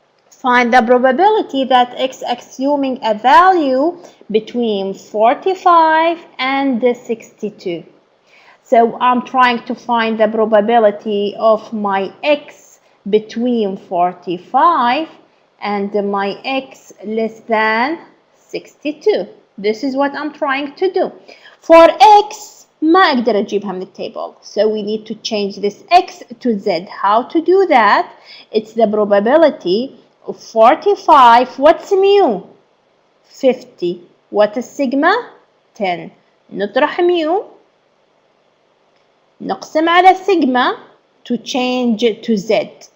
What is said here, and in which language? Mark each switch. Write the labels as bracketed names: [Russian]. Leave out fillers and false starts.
[English] Find the probability that x assuming a value between 45 and 62. So I'm trying to find the probability of my x between 45 and my x less than 62. This is what I'm trying to do. For x [Arabic] ما أقدر أجيبها من التable. [English] So we need to change this x to z. How to do that? It's the probability of 45. What's mu? 50. What is sigma? 10. [Arabic] نطرح [English] mu. [Arabic] نقسم على [English] sigma to change to z.